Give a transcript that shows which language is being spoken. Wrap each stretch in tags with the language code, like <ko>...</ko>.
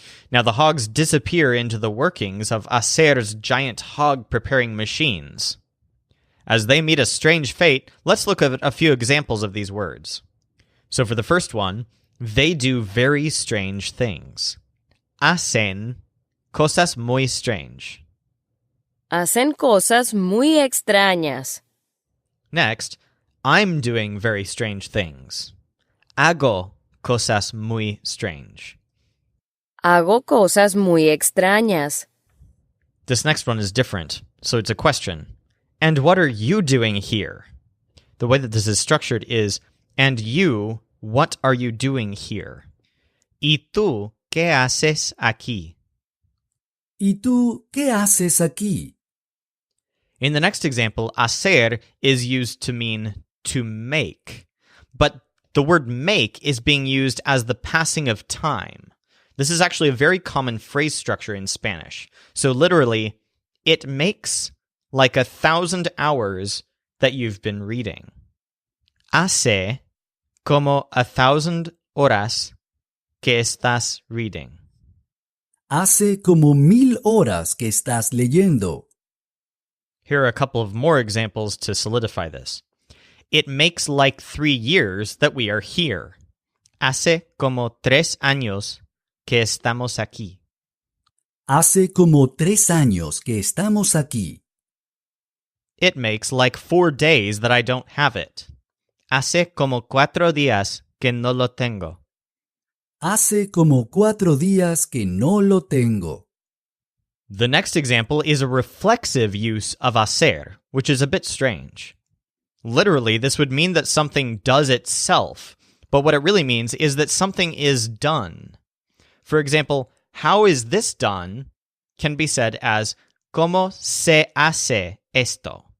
<en>Now the hogs disappear into the workings of Hacer's giant hog-preparing machines. As they meet a strange fate, let's look at a few examples of these words. So for the first one, they do very strange things.</en> <es>Hacen cosas muy strange. Hacen cosas muy extrañas.</es> <en>Next, I'm doing very strange things.</en> <es>Hago cosas muy strange. Hago cosas muy extrañas.</es> <en>This next one is different, so it's a question. And what are you doing here? The way that this is structured is, and you, what are you doing here?</en> <es>¿Y tú qué haces aquí? ¿Y tú qué haces aquí?</es> <en>In the next example, hacer is used to mean to make, but the word make is being used as the passing of time. This is actually a very common phrase structure in Spanish. So literally, it makes like 1,000 hours that you've been reading.</en> <es>Hace como 1,000 horas que estás reading. Hace como 1,000 horas que estás leyendo.</es> <en>Here are a couple of more examples to solidify this. It makes like 3 years that we are here.</en> <es>Hace como 3 años que estamos aquí. Hace como 3 años que estamos aquí.</es> <en>It makes like 4 days that I don't have it.</en> <es>Hace como 4 días que no lo tengo. Hace como 4 días que no lo tengo.</es> <en>The next example is a reflexive use of hacer, which is a bit strange. Literally, this would mean that something does itself, but what it really means is that something is done. For example, how is this done can be said as</en> <es>¿Cómo se hace esto?</es>